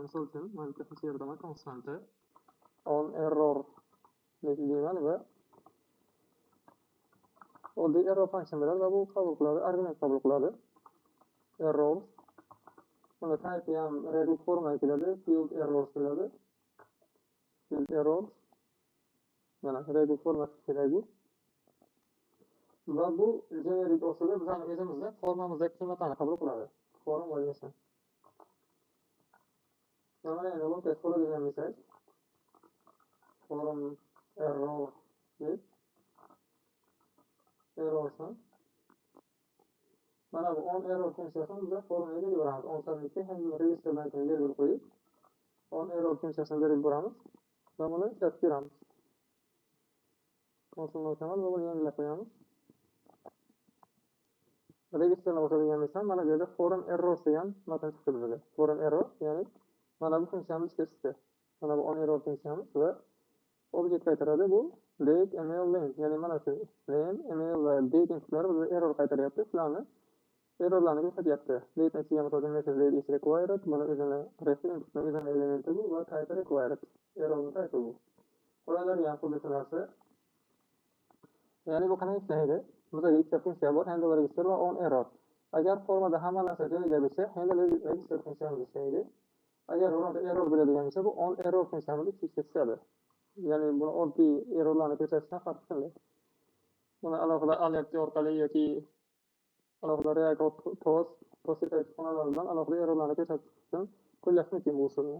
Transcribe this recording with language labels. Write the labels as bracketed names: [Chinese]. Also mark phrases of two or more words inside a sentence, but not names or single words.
[Uzbek] Misol uchun, mana bitta funksiya beraman, konstanta [English] on error [Uzbek] deyman va oddiy error funksiya beradi va bu qabul qiladi, argument qabul qiladi. Error buni type ham regroup formaga keladi, [English] field errors [Uzbek] keladi. [English] Field errors [Uzbek] mana regroup formasi keladi. Va bu generic usulda bizning o'zimizda formamizdagi qiymatlarni qabul qiladi. Form valyusi. Mana endi bu test qiladigan bo'lsak, [English] form error [Uzbek] deb errorsan. Mana bu [English] on error [Uzbek] funksiyasini biz formaga berib beramiz. [English] On submitga handle registerdan [Uzbek] keyin belgilab qo'yib, [English] on error [Uzbek] funksiyasini berib beramiz va buni ishlatib beramiz. Konsolni ochamiz va buni yangilab qo'yamiz. Registerni ochadigan bo'lsam, mana bu yerda [English] form errors [Uzbek] degan matn chiqdi bizga. [English] Form error, [Uzbek] ya'ni mana bu funksiyamiz ishga tushdi. Mana bu [English] on error [Uzbek] funksiyamiz va objekt qaytaradi. Bu date, email, link. Ya'ni mana shu name, email va date inputlari bizga error qaytaryapti. Shularni errorlarni ko'rsatyapti. Date ichiga misol uchun [English] message date is required. [Uzbek] Mana o'zini reference inputning o'zini elementi bu va [English] type required. [Uzbek] Errorni type bu. Qo'yiladigan xuddi narsa. Ya'ni bu qanday ishlaydi? Bizga ikkita funksiya bor, [English] handle register va on error. [Uzbek] Agar formada hamma narsa joyiga bo'lsa, handle register funksiyamiz ishlaydi. Agar bironta error bo'ladigan bo'lsa, bu [English] on error [Uzbek] funksiyamiz ishga tushadi. Ya'ni buni oddiy errorlarni ko'rsatishdan farq qiladi. Buni alohida alert orqali yoki alohida react post xonalar bilan alohida errorlarni ko'rsatish uchun qo'llash mumkin bu usulni.